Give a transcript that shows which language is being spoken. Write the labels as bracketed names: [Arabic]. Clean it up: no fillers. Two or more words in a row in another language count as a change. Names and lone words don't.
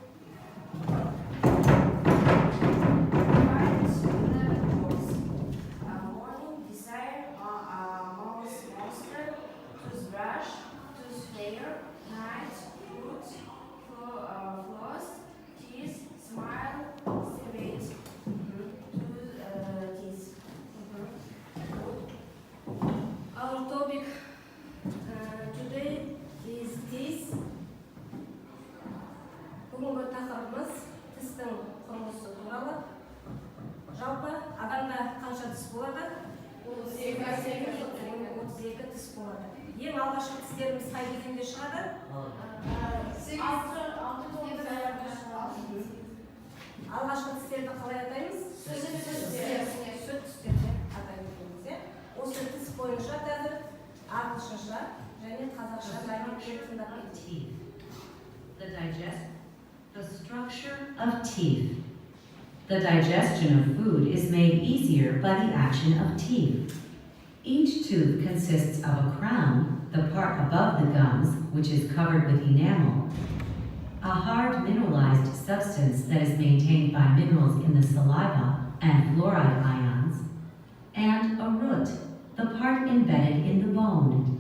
[English] Morning, desire, mouse, monster, toothbrush, toothpaste, night, fruit, floss, teeth, smile, cigarette, teeth. Our topic today is teeth. [Kazakh] Бүгінгі тақырыбымыз тістің құрылысы туралы. Жалпы адамда қанша тіс болады? 32 тіс болады. Ең алғашқы тістеріміз қай кезеңде шығады? Алғашқы тістерді қалай атаймыз? Сүт тістер деп атаймыз. Осы тіс бойынша қазір ағылшынша және қазақша дайын тыңдап кетейік. [English] The structure of teeth. The digestion of food is made easier by the action of teeth. Each tooth consists of a crown, the part above the gums, which is covered with enamel, a hard mineralized substance that is maintained by minerals in the saliva and fluoride ions, and a root, the part embedded in the bone.